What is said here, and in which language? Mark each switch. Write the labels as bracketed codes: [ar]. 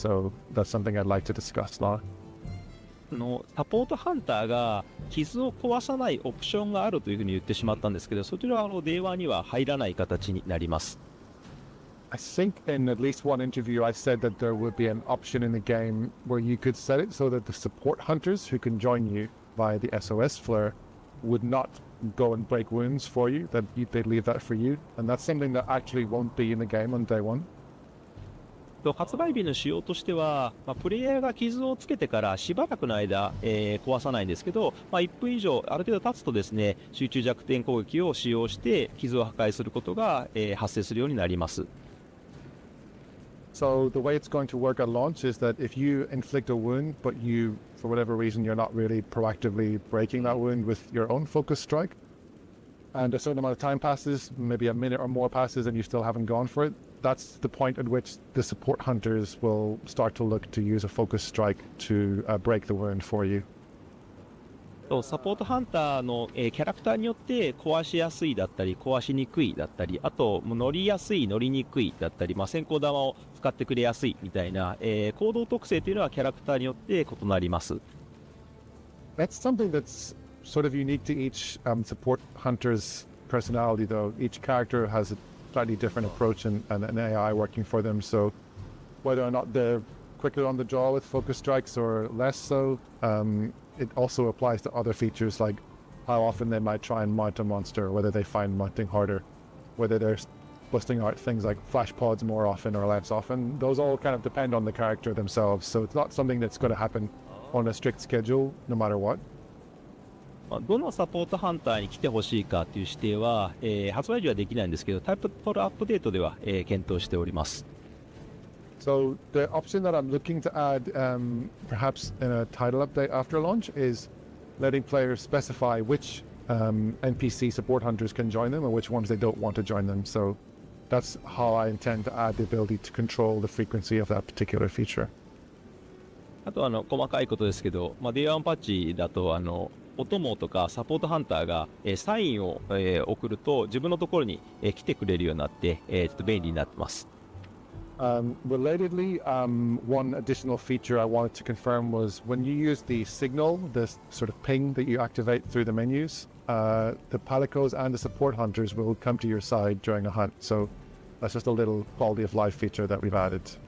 [en] So that's something I'd like to discuss now. [ja] サポートハンターが傷を壊さないオプションがあるというふうに言ってしまったんですけど、そちらは電話には入らない形になります。 [en] I think in at least one interview I said that there would be an option in the game where you could set it so that the support hunters who can join you via the SOS flare would not go and break wounds for you, that they'd leave that for you, and that's something that actually won't be in the game on day one. [ja] 発売日の仕様としては、プレイヤーが傷をつけてからしばらくの間、壊さないんですけど、1分以上ある程度経つとですね、集中弱点攻撃を使用して傷を破壊することが、発生するようになります。 [en] So the way it's going to work at launch is that if you inflict a wound, but you, for whatever reason, you're not really proactively breaking that wound with your own focus strike, and a certain amount of time passes, maybe a minute or more passes, and you still haven't gone for it, that's the point at which the support hunters will start to look to use a focus strike to break the wound for you. [ja] サポートハンターの、キャラクターによって壊しやすいだったり壊しにくいだったり、あと乗りやすい乗りにくいだったり、先行玉を使ってくれやすいみたいな、行動特性というのはキャラクターによって異なります。 [en] That's something that's sort of unique to each support hunter's personality, though. Each character has a slightly different approach and an AI working for them. So whether or not they're quicker on the draw with focus strikes or less so, it also applies to other features like how often they might try and mount a monster, whether they find mounting harder, whether they're busting out things like flash pods more often or less often. Those all kind of depend on the character themselves. So it's not something that's going to happen on a strict schedule no matter what. [ja] どのサポートハンターに来てほしいかという指定は、発売時はできないんですけど、タイプフォルアップデートでは、検討しております。 [en] So the option that I'm looking to add, perhaps in a title update after launch, is letting players specify which NPC support hunters can join them or which ones they don't want to join them. So that's how I intend to add the ability to control the frequency of that particular feature. [ja] あと細かいことですけど、Day1 パッチだとお供とかサポートハンターが、サインを、送ると自分のところに、来てくれるようになって、ちょっと便利になってます。 [en] Relatedly, one additional feature I wanted to confirm was when you use the signal, this sort of ping that you activate through the menus, the palicos and the support hunters will come to your side during a hunt. So that's just a little quality of life feature that we've added.